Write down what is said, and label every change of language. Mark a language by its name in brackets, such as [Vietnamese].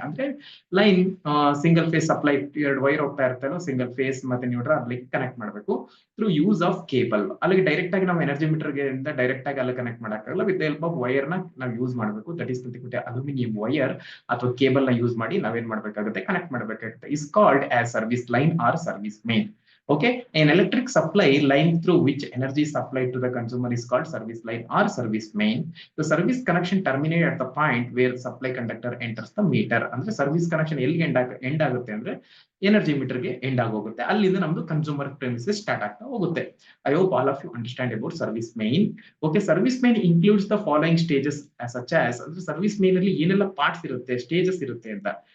[Kannada] ಅಂದ್ರೆ line single phase supply 2 wire ಹೋಗ್ತಾ ಇರ್ತಲ್ಲ, ಸಿಂಗಲ್ ಫೇಸ್ ಮತ್ತೆ ನ್ಯೂಟ್ರಲ್ ಅಲ್ಲಿ ಕನೆಕ್ಟ್ ಮಾಡಬೇಕು [English] Through use of cable. [Kannada] ಅಲ್ಲಿಗೆ ಡೈರೆಕ್ಟ್ ಆಗಿ ನಾವು ಎನರ್ಜಿ ಮೀಟರ್ ಗೆ ಡೈರೆಕ್ಟ್ ಆಗಿ ಅಲ್ಲಿ ಕನೆಕ್ಟ್ ಮಾಡಕ್ಕಾಗಲ್ಲ. [English] with help of wire [Kannada] ನ ನಾವು ಯೂಸ್ ಮಾಡಬೇಕು. [English] that is aluminium wire [Kannada] ಅಥವಾ ಕೇಬಲ್ ನ ಯೂಸ್ ಮಾಡಿ ನಾವೇನ್ ಮಾಡ್ಬೇಕಾಗುತ್ತೆ? ಕನೆಕ್ಟ್ ಮಾಡಬೇಕಾಗುತ್ತೆ. [English] Is called as service line or service main. Okay, an electric supply line through which energy is supplied to the consumer is called service line or service main. The service connection terminates at the point where supply conductor enters the meter. [Kannada] ಅಂದ್ರೆ service connection ಎಲ್ಲಿ end ಆಗುತ್ತೆ ಅಂದ್ರೆ energy metre ಗೆ end ಆಗೋಗುತ್ತೆ. ಅಲ್ಲಿಂದ ನಮ್ದು consumer premises start ಆಗ್ತಾ ಹೋಗುತ್ತೆ. [English] I hope all of you understand about service main. Okay, service main includes the following stages such as. [Kannada] ಅಂದ್ರೆ ಸರ್ವಿಸ್ ಮೇನ್ ಅಲ್ಲಿ ಏನೆಲ್ಲ ಪಾರ್ಟ್ಸ್ ಇರುತ್ತೆ, ಸ್ಟೇಜಸ್ ಇರುತ್ತೆ ಅಂತ.